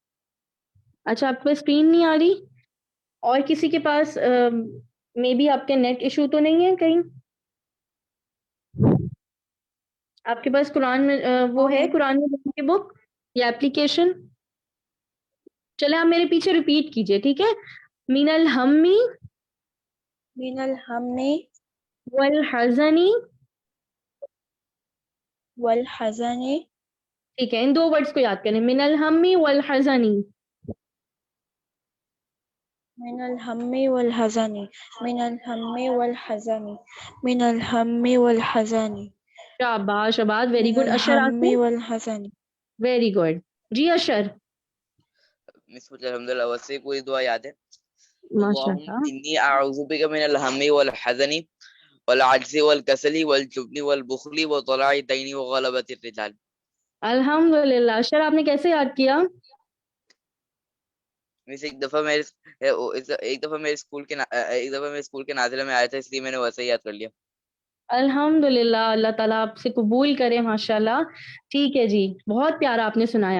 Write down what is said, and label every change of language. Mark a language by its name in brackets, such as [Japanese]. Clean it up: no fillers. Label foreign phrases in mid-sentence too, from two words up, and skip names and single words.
[Urdu] اچھا آپ کو اسکرین نہیں آ رہی, اور کسی کے پاس [English] may be [Urdu] آپ کے [English] net issue [Urdu] تو نہیں ہے کہیں؟ آپ کے پاس قرآن میں وہ ہے قرآن میں کی بک یا ایپلیکیشن؟ چلے آپ میرے پیچھے ریپیٹ کیجئے, ٹھیک ہے. [Arabic] من الہمی, من الہمی والحزنی, والحزنی. [Urdu] ٹھیک ہے, ان 2 ورڈز کو یاد کریں, [Arabic] من الہمی والحزنی. من الہمی والحزنی, من الہمی والحزنی, من الہمی والحزنی. [Urdu] شاباش عباد, ویری [Arabic] من [Urdu] گڈ. اشر [Arabic] الہمی [Urdu] آصف, [Arabic] والحزنی. [English] very good. [Urdu] جی اشر. مس مجھے الحمدللہ ویسے پوری دعا یاد ہے. [Arabic] ماشاء اللہم اللہ. انی اعوذ بک من الہم والحزن والعجز والکسل والجبن والبخل وطلاع الدین وغلبۃ الرجال. [Urdu] الحمدللہ. اشر آپ نے کیسے یاد کیا؟ مس ایک دفعہ میرے اسکول کے نازلہ میں آیا تھا, اس لیے میں نے ویسے ہی یاد کر لیا. الحمدللہ, اللہ تعالیٰ آپ سے قبول کرے ماشاءاللہ. ٹھیک ہے جی, بہت پیارا آپ نے سنایا.